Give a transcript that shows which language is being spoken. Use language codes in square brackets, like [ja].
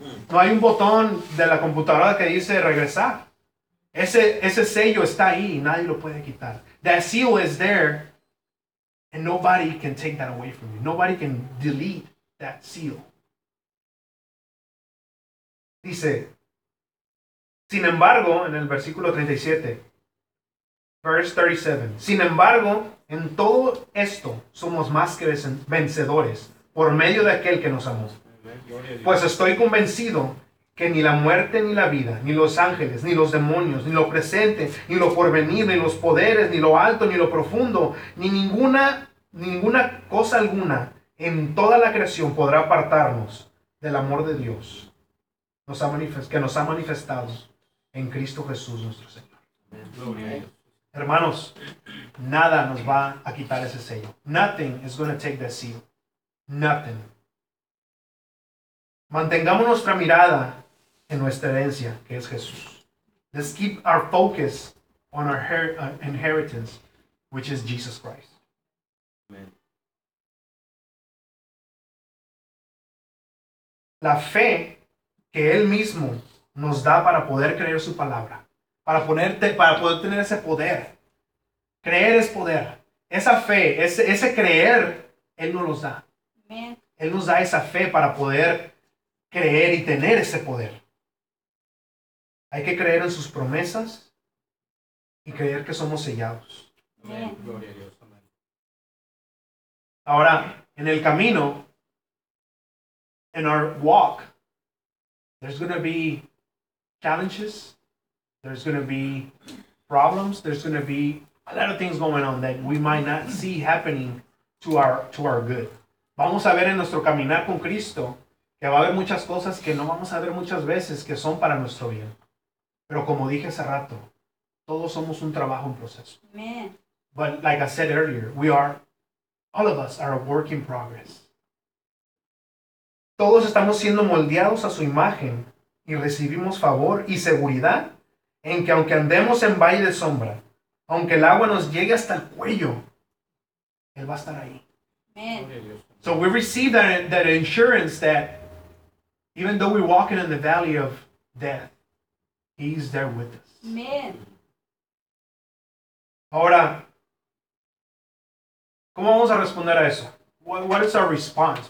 [es] No hay un botón de la computadora que dice regresar. Ese sello está ahí y nadie lo puede quitar. [en] That seal is there and nobody can take that away from you. Nobody can delete that seal. [es] Dice, sin embargo, en el versículo 37, verse 37, sin embargo, en todo esto somos más que vencedores por medio de aquel que nos amó. Pues estoy convencido que ni la muerte ni la vida, ni los ángeles, ni los demonios, ni lo presente, ni lo porvenir, ni los poderes, ni lo alto, ni lo profundo, ni ninguna cosa alguna en toda la creación podrá apartarnos del amor de Dios que nos ha manifestado en Cristo Jesús nuestro Señor. Gloria a Dios. Hermanos, nada nos va a quitar ese sello. [en] Nothing is going to take that seal. Nothing. [es] Mantengamos nuestra mirada en nuestra herencia, que es Jesús. [en] Let's keep our focus on our inheritance, which is Jesus Christ. Amen. [es] La fe que Él mismo nos da para poder creer su palabra, para poder tener ese poder. Creer es poder. Esa fe, ese creer, Él nos los da. Amen. Él nos da esa fe para poder creer y tener ese poder. Hay que creer en sus promesas y creer que somos sellados. Gloria a Dios. Ahora, en el camino, en [en] our walk, there's going to be challenges, there's going to be problems, there's going to be a lot of things going on that we might not see happening to our good. [es] Vamos a ver en nuestro caminar con Cristo que va a haber muchas cosas que no vamos a ver muchas veces que son para nuestro bien. Pero como dije hace rato, todos somos un trabajo en proceso. Amen. [en] But like I said earlier, all of us are a work in progress. [es] Todos estamos siendo moldeados a su imagen y recibimos favor y seguridad en que aunque andemos en valle de sombra, aunque el agua nos llegue hasta el cuello, Él va a estar ahí. Amen. [en] So we receive that insurance that even though we're walking in the valley of death, He's there with us. Amen. [es] Ahora, ¿cómo vamos a responder a eso? [en] What is our response?